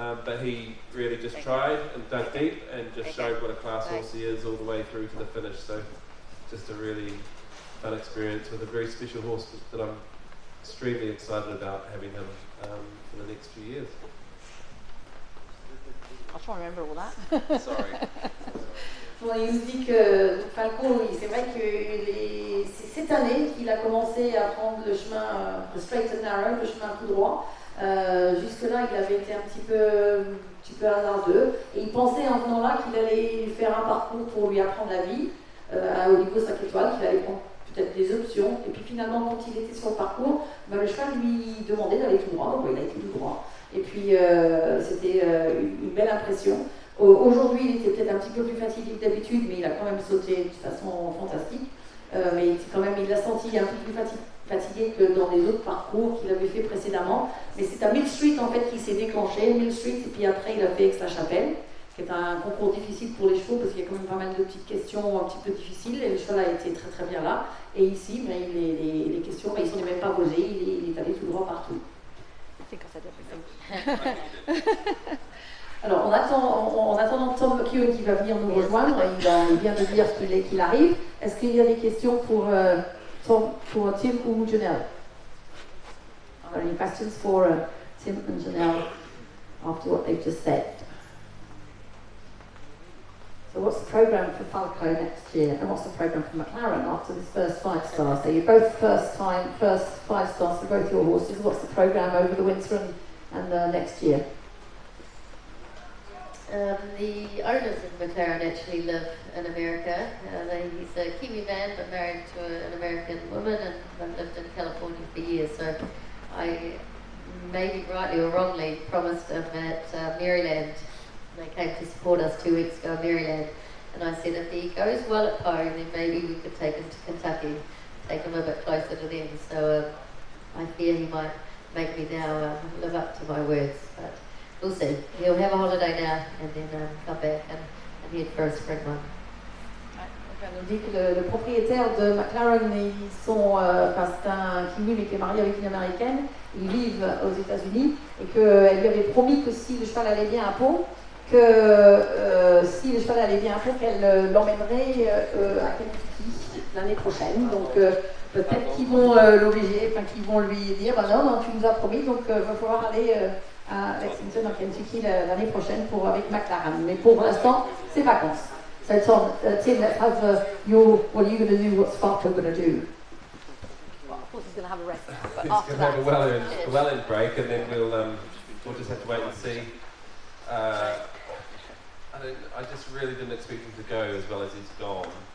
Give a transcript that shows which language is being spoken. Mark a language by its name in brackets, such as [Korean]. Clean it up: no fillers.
[English] But he really just tried and dug deep and just showed what a class horse he is all the way through to the finish. So just a really fun experience with a very special horse that I'm extremely excited about having him for the next few years. I'll try and remember all that. Sorry. [French] Bon, il nous dit que Falco, c'est vrai que c'est cette année qu'il a commencé à prendre le chemin le [English] straight and narrow, [French] le chemin tout droit. Jusque-là, il avait été un petit peu hasardeux et il pensait en venant là qu'il allait faire un parcours pour lui apprendre la vie au niveau 5 étoiles, qu'il allait prendre peut-être des options. Et puis finalement, quand il était sur le parcours, le cheval lui demandait d'aller tout droit, donc il a été tout droit. Et puis c'était une belle impression. Aujourd'hui, il était peut-être un petit peu plus fatigué que d'habitude, mais il a quand même sauté de façon fantastique. Mais il l'a senti un peu plus fatigué que dans les autres parcours qu'il avait fait précédemment. Mais c'est à Mill Street en fait qu'il s'est déclenché, Mill Street, et puis après il a fait Aix-la-Chapelle, qui est un concours difficile pour les chevaux parce qu'il y a quand même pas mal de petites questions un petit peu difficiles. Et le cheval a été très très bien là. Et ici, les questions, il ne s'en est même pas posé, il est allé tout droit partout. [English] I think I said everything. [French] Alors, en attendant Tom McEwen qui va venir nous rejoindre, il vient de dire qu'il arrive. Est-ce qu'il y a des questions pour Tim ou Janelle? [English] Are there any questions for Tim and Janelle after what they've just said? So what's the programme for Falco next year, and what's the programme for McLaren after this first 5 stars? So you're both first 5 stars for both your horses. What's the programme over the winter and next year? The owners of McLaren actually live in America. He's a Kiwi man but married to an American woman, and they've lived in California for years. So I, maybe rightly or wrongly, promised him at Maryland. They came to support us 2 weeks ago in Maryland, and I said if he goes well at home, then maybe we could take him to Kentucky, take him a bit closer to them. So I fear he might make me now live up to my words, but we'll see. He'll have a holiday now and then come back and head for a spring one. [French] On nous dit que le propriétaire de McLaren, c'est un Kiwi mais qui est marié avec une Américaine. Ils vivent aux États-Unis et qu'elle lui avait promis que si le cheval allait bien à Pau, qu'elle l'emmènerait à Kentucky l'année prochaine. Donc peut-être qu'ils vont l'obliger, enfin qu'ils vont lui dire non, tu nous as promis, donc il va falloir aller à Lexington en Kentucky l'année prochaine avec McLaren. Mais pour l'instant, c'est vacances. [English] So Tom, Tim, let's have what are you going to do? What's Falco going to do? Well, of course he's going to have a rest, but He's after going to have that, a well-earned break, and then we'll just have to wait and see. I just really didn't expect him to go as well as he's gone.